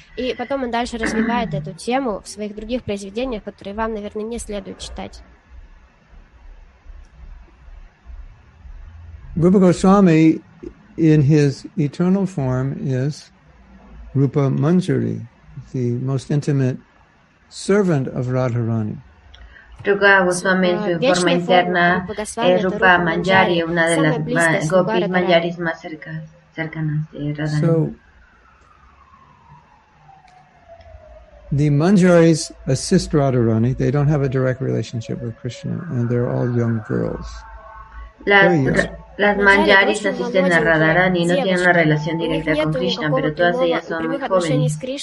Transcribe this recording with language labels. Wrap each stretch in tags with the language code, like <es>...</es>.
<ru>И потом он дальше развивает эту тему в своих других произведениях, которые вам, наверное, не следует читать.</ru> <en>Rupa Goswami, in his eternal form, is Rupa Manjari, the most intimate servant of Radharani.</en> <es>Rupa Goswami en su forma interna es Rupa Manjari, una de las gopis manjaris más cercanas de Radharani.</es> <en>So, the Manjaris assist Radharani. They don't have a direct relationship with Krishna, and they're all young girls.</en> <es>Las manjaris asisten a Radharani y no tienen una relación directa con Krishna, pero todas ellas son muy jóvenes.</es>